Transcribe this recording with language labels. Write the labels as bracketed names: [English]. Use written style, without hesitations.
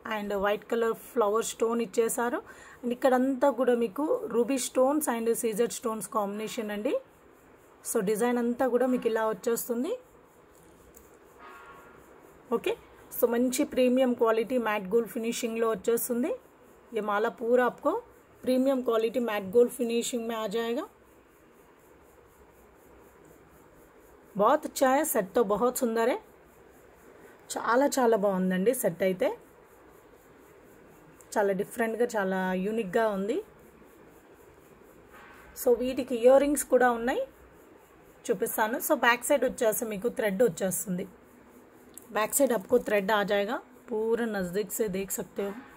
[Telugu] And white colour flower stone ఇచ్చేసారు. And ఇక్కడంతా కూడా మీకు ruby stones and Caesar stones combination అండి. సో డిజైన్ అంతా కూడా మీకు ఇలా వచ్చేస్తుంది. ఓకే, సో మంచి premium quality matte gold finishing లో వచ్చేస్తుంది. [Hindi] ये माला पूरा आपको premium quality mat gold finishing में आ जाएगा. बहुत अच्छा है. सेट तो बहुत सुंदर है. [Telugu] చాలా చాలా బాగుందండి సెట్ అయితే. చాలా డిఫరెంట్గా, చాలా యూనిక్గా ఉంది. సో వీటికి ఇయర్ రింగ్స్ కూడా ఉన్నాయి, చూపిస్తాను. సో बैक साइड వచ్చేసి మీకు థ్రెడ్ వచ్చేస్తుంది. [Hindi] बैक साइड आपको थ्रेड आ जाएगा. पूरा नज़दीक से देख सकते हो.